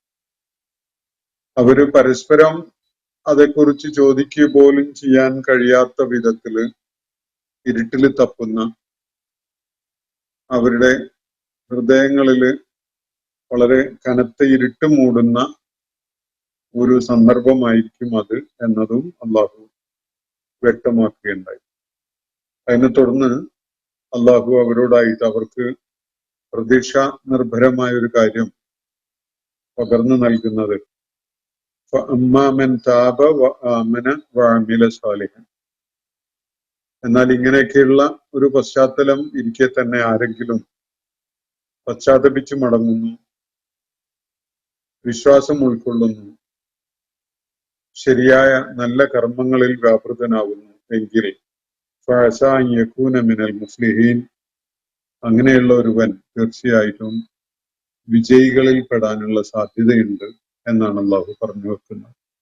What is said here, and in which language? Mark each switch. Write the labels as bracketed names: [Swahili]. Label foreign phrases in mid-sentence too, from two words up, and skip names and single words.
[Malayalam] അവര് പരസ്പരം അതേക്കുറിച്ച് ചോദിക്കുക പോലും ചെയ്യാൻ കഴിയാത്ത വിധത്തില് ഇരുട്ടില് തപ്പുന്ന, അവരുടെ ഹൃദയങ്ങളില് വളരെ കനത്ത ഇരുട്ട് മൂടുന്ന ഒരു സന്ദർഭമായിരിക്കും അത് എന്നതും അള്ളാഹു വ്യക്തമാക്കുകയുണ്ടായി. അതിനെ തുടർന്ന് അള്ളാഹു അവരോടായിട്ട് അവർക്ക് പ്രതീക്ഷ നിർഭരമായ ഒരു കാര്യം പകർന്നു നൽകുന്നത് [Arabic] فأما من تاب وآمن وعمل صالحا. [Malayalam] എന്നാൽ ഇങ്ങനെയൊക്കെയുള്ള ഒരു പശ്ചാത്തലം ഇരിക്കെ തന്നെ ആരെങ്കിലും പശ്ചാത്തപിച്ചു മടങ്ങുന്നു, വിശ്വാസം ഉൾക്കൊള്ളുന്നു, ശരിയായ നല്ല കർമ്മങ്ങളിൽ വ്യാപൃതനാകുന്നു എങ്കിൽ [Arabic] فعسى أن يكون من المفلحين, [Malayalam] അങ്ങനെയുള്ള ഒരുവൻ തീർച്ചയായിട്ടും വിജയികളിൽ പെടാനുള്ള സാധ്യതയുണ്ട് എന്നാണ് അള്ളാഹു പറഞ്ഞു വെക്കുന്നത്.